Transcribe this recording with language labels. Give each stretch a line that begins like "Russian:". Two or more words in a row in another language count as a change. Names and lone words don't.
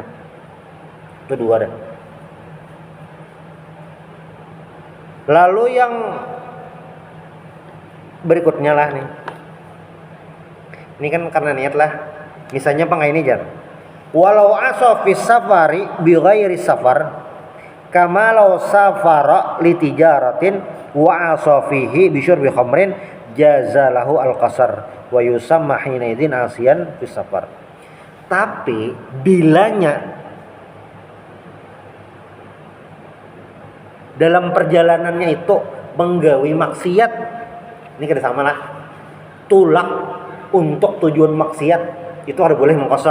Banjar: Itu dua dah. Lalu yang berikutnya lah nih. Ini kan karena niat lah. Misalnya Bang ini jar.
Arabic: ولو عصى في سفر بغير سفر كما لو سافر لتجارة وعصى فيه بشرب خمر جاز له القصر ويسمى حين إذ عاصيا في سفر.
Banjar: Tapi bilanya dalam perjalanannya itu menggawi maksiat, ini kada sama lah. Tulak untuk tujuan maksiat itu ada boleh mengkosor.